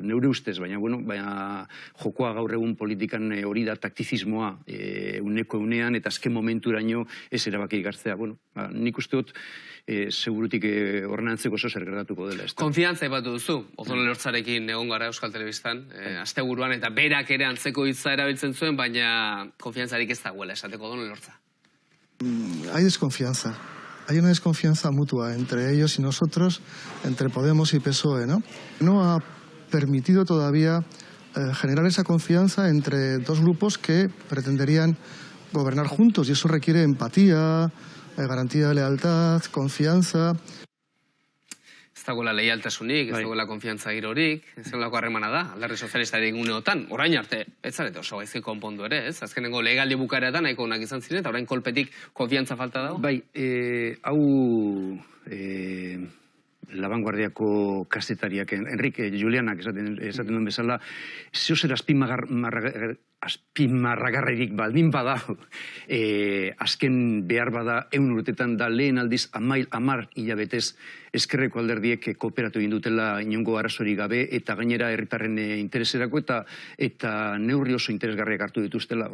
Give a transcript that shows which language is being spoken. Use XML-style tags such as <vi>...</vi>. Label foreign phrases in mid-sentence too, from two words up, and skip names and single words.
<eu>Neure ustez, baina jokoa gaur egun politikan hori da taktizismoa uneko unean eta azken momenturaino ez erabaki gartzea. Nik uste dut segurutik horren antzeko zer gertatuko dela. Konfiantza epatu duzu, Odon Elortzarekin egon gara Euskal Telebistan, asteburuan eta berak ere antzeko hitza erabiltzen zuen, baina konfiantzarik ez dagoela, esateko Odon Elortza.</eu> <es>Hay desconfianza. Hay una desconfianza mutua entre ellos y nosotros, entre Podemos y PSOE, ¿no? No ha permitido todavía generar esa confianza entre dos grupos que pretenderían gobernar juntos, y eso requiere empatía, garantía de lealtad, confianza.</es> <eu>Ez dagoela leialtasunik, ez dagoela konfiantza girorik, ez dagoelako harremana da, alderdi sozialistaren uneotan, orain arte, ez zarete oso gaizki konpondu ere, ez? Azkenengo legaldi bukaeretan nahiko onak izan ziren, eta orain kolpetik konfiantza falta dago? Bai, hau Labanguardiako kazetariak, Enrique Julianak esaten duen bezala, zehozer azpimarragarririk baldin badau, azken behar bada 100 urtetan da lehen aldiz 10 hilabetez ezkerreko alderdiek kooperatu egin dutela inongo arazorik gabe, eta gainera herritarren intereserako eta neurri oso interesgarriak hartu dituztela.</eu>